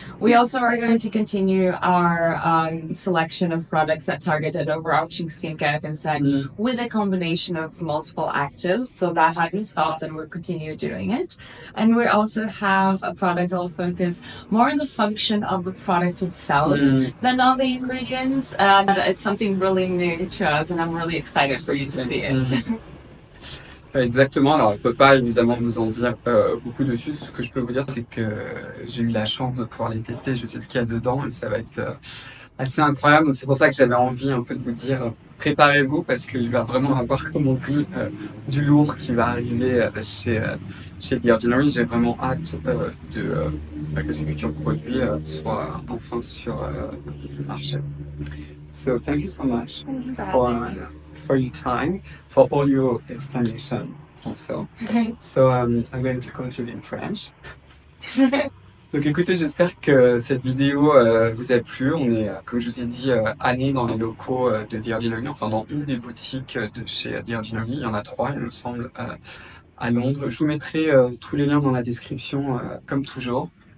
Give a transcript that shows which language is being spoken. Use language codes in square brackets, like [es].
[en] We also are going to continue our selection of products that target an overarching skincare concern with a combination of multiple actives. So that hasn't stopped, and we'll continue doing it. And we also have a product that will focus more on the function of the product itself than on the ingredients. And it's something really new to us, and I'm really excited for you to see it. [fr] Exactement, alors je ne peux pas évidemment vous en dire beaucoup dessus. Ce que je peux vous dire, c'est que j'ai eu la chance de pouvoir les tester, je sais ce qu'il y a dedans et ça va être assez incroyable. Donc c'est pour ça que j'avais envie un peu de vous dire préparez-vous, parce qu'il va vraiment avoir, comme on dit, du lourd qui va arriver chez The Ordinary. J'ai vraiment hâte que ces futurs produits soient enfin sur le marché. [en] So thank you so much for your time, for all your explanation. also. So I'm going to conclude in French. [fr] Donc écoutez, j'espère que cette vidéo vous a plu. On est, comme je vous ai dit, allé dans les locaux de The Ordinary, enfin dans une des boutiques de chez The Ordinary. Il y en a 3, il me semble, à Londres. Je vous mettrai tous les liens dans la description, comme toujours.